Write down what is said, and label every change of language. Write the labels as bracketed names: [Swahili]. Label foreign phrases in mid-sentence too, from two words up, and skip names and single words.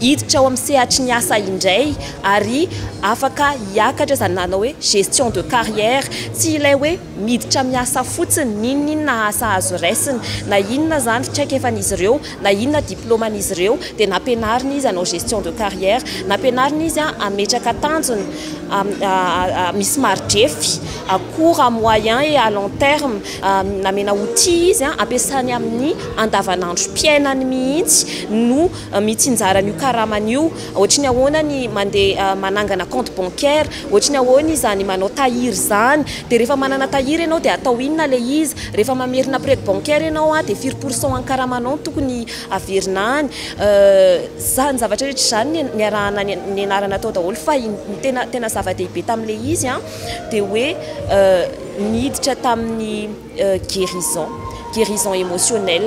[Malagasy] ao amin'ny sehatry ny asa indray ary afaka hiakatra izany nanao hoe [French] gestion de carrière [Malagasy] tsy ilay hoe miditra miasa fotsiny ninona asa azo raisiny na inona zany traikefan'izy ireo na inona diploman'izy ireo dia nampianarina izy hanao [French] gestion de carrière [Malagasy] nampianarina izy ametraka tanjony misy marindrefy [French] à court, à moyen et à long terme. [Malagasy] Namena outil izy ampiasany amin'ny andavanandro piainany mihitsy no mitsinjara ny karamany io ohatra ny ahoana ny mandeha manangana [French] compte bancaire [Malagasy] ohatra ny ahoana izany manao tahiry zany dia rehefa manana tahiry ianao dia atao inona le izy rehefa mamerina [French] prêt bancaire [Malagasy] ianao dia 4% an-karamanao tokony averina any zany zavatra rehetra izany ny arahana ny anarana atao daholo fa tena zava-dehibe tamin'ilay izy dia hoe niditra tamin'ny [French] guérison émotionnelle.